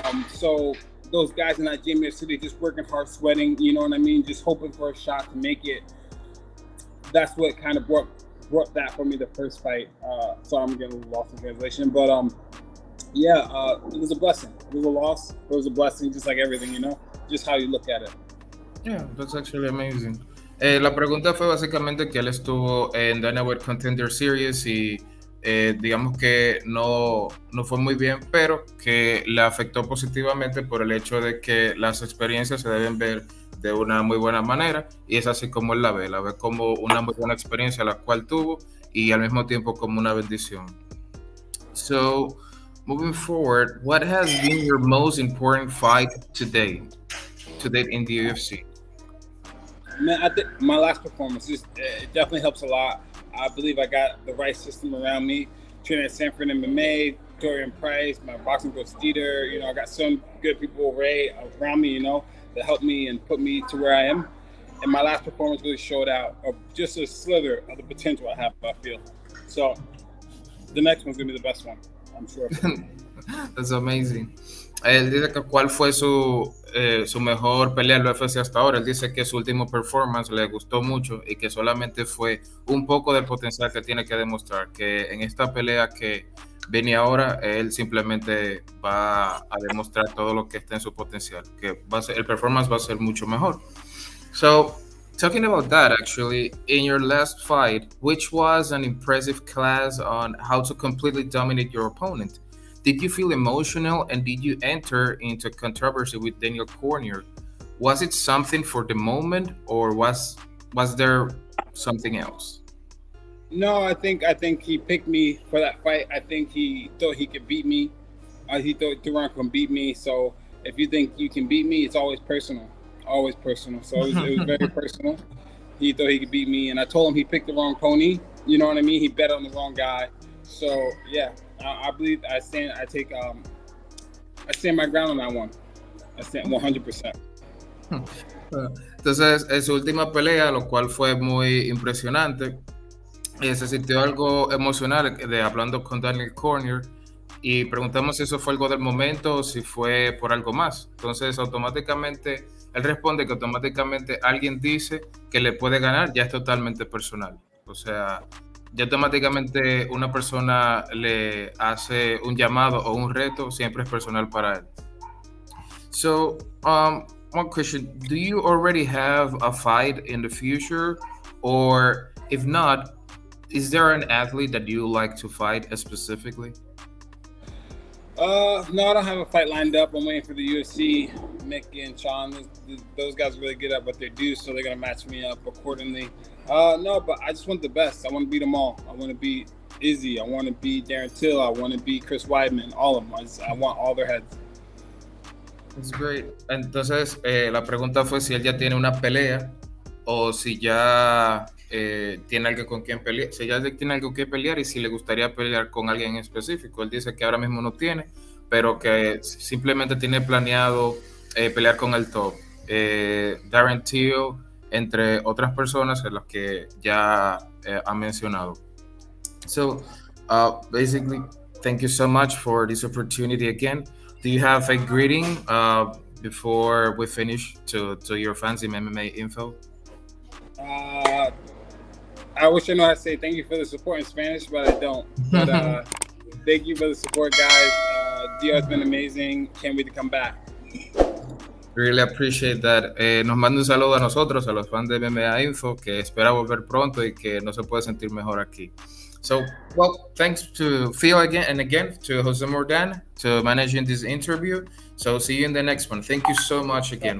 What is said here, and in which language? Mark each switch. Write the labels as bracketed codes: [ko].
[en] So those guys in that gym yesterday just working hard, sweating, you know what I mean, just hoping for a shot to make it. That's what kind of brought that for me the first fight. Sorry, I'm getting a little lost in translation, but Yeah, it was a blessing. It was a loss. It was a blessing, just like everything, you know. Just how you look at it. Yeah, that's actually amazing. [es] La pregunta fue básicamente que él estuvo en Dynamite Contender Series y digamos que no fue muy bien, pero que le afectó positivamente por el hecho de que las experiencias se deben ver de una muy buena manera y es así como él la ve como una muy buena experiencia la cual tuvo y al mismo tiempo como una bendición. [en] So, moving forward, what has been your most important fight to date in the UFC? Man, I think my last performance it definitely helps a lot. I believe I got the right system around me. Training at Sanford MMA, Dorian Price, my boxing coach Dieter. You know, I got some good people around me. You know, that helped me and put me to where I am. And my last performance really showed out just a slither of the potential I have. I feel so. The next one's gonna be the best one, I'm sure. That's amazing. [es] Él dice que cuál fue su mejor pelea en la UFC hasta ahora. Él dice que su último performance le gustó mucho y que solamente fue un poco del potencial que tiene que demostrar. Que en esta pelea que viene ahora, él simplemente va a demostrar todo lo que está en su potencial. Que el performance va a ser mucho mejor. [en] So, talking about that, actually, in your last fight, which was an impressive class on how to completely dominate your opponent, did you feel emotional and did you enter into controversy with Daniel Cormier? Was it something for the moment or was there something else? No, I think he picked me for that fight. I think he thought he could beat me. He thought Duran can beat me. So if you think you can beat me, it's always personal. So it was very personal. He thought he could beat me, and I told him he picked the wrong pony. You know what I mean? He bet on the wrong guy. So yeah, I believe I stand my ground on that one. I stand 100%. [es] Entonces, en su última pelea, lo cual fue muy impresionante, se sintió algo emocional hablando con Daniel Cormier y preguntamos si eso fue algo del momento o si fue por algo más. Entonces, automáticamente, él responde que automáticamente alguien dice que le puede ganar, ya es totalmente personal. O sea, ya automáticamente una persona le hace un llamado o un reto, siempre es personal para él. [en] So, one question, do you already have a fight in the future? Or if not, is there an athlete that you like to fight specifically? No, I don't have a fight lined up. I'm waiting for the UFC. Mick and Sean, those guys are really good at what they do, so they're gonna match me up accordingly. No, but I just want the best. I want to beat them all. I want to beat Izzy. I want to beat Darren Till. I want to beat Chris Weidman. All of them. I want all their heads. That's great. [es] Entonces, la pregunta fue si él ya tiene una pelea o si ya tiene algo con quien pelear, si ya tiene algo que pelear y si le gustaría pelear con alguien en específico. Él dice que ahora mismo no tiene, pero que simplemente tiene planeado pelear con el top. Darren Till, entre otras personas en las que ya ha mencionado. [en] So, basically, thank you so much for this opportunity again. Do you have a greeting before we finish to your fans in MMA info? I wish I knew how to say thank you for the support in Spanish, but I don't. But thank you for the support, guys. Dio's been amazing. Can't wait to come back. Really appreciate that. [es] Nos manda un saludo a nosotros, a los fans de MMA Info, que espera volver pronto y que no se puede sentir mejor aquí. [en] So, well, thanks to Phil again, to Jose Mordan, to managing this interview. So, see you in the next one. Thank you so much again.